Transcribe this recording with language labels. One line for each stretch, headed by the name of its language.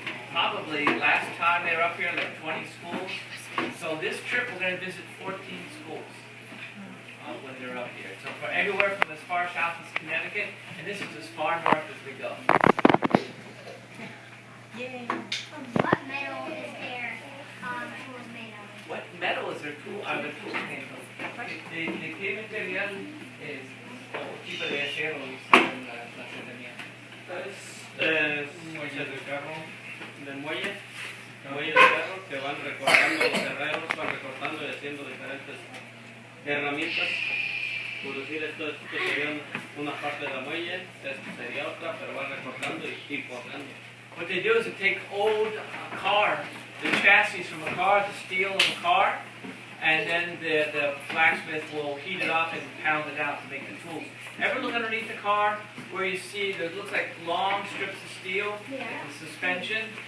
English: Probably last time they were up here, like 20 schools. So this trip we're going to visit 14 schools when they're up here. So for everywhere from as far south as Connecticut, and this is as far north as we go. Yay. What metal is their tools made of? What metal is their tool? Are the tools made of?
Spanish: ¿De qué material es o tipo de acero usan las herramientas? Es muelle de carro, de muelle de carro que van recortando los herreros, van recortando y haciendo diferentes herramientas. Por decir, esto sería una parte de la muelle, esto sería otra, pero van recortando y forjando.
English: What they do is they take old car, the chassis from a car, the steel of a car, and then the blacksmith will heat it up and pound it out to make the tools. Ever look underneath the car where you see there looks like long strips of steel, like the suspension?